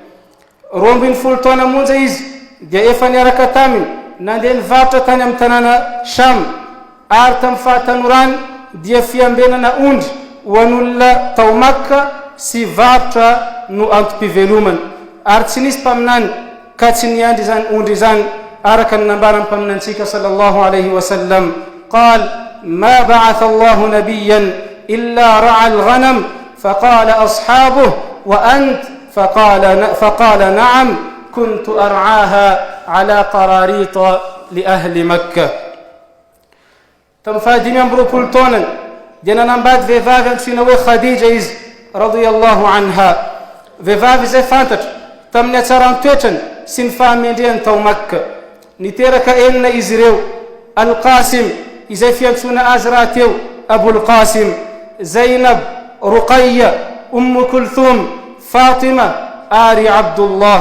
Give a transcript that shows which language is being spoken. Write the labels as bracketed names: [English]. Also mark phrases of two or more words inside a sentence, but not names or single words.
[Malagasy] 12 taona monja izy dia efa niaraka taminy nandeha nivarotra tany amin'ny tanàna Sham, ary tamin'ny fahatanorany dia fiambenana ondry ho an'olona tao Makka sy varotra no antom-pivelomany, ary tsy nisy mpaminany ka tsy niandry izany ondry izany araka ny nambaran'ny mpaminantsika [Arabic] صلى الله عليه وسلم. قال ما بعث الله نبيا إلا رعى الغنم فقال أصحابه وأنت فقال نعم كنت أرعاها على قراريط لأهل مكة. [Malagasy] Tamin'ny fahadimy amby roapolo taonany dia nanambady vehivavy antsoina hoe Khadija izy [Arabic] رضي الله عنها, [Malagasy] vehivavy izay fantatra tamin'ny atsarany toetrany sy ny fahamendrehany tao Makka. Niteraka enina izy ireo: Al-Qasim izay fiantsona azy raha teo Abul Qasim, Zainab, Ruqayya, Kulthum, Fatima ary Abdullah.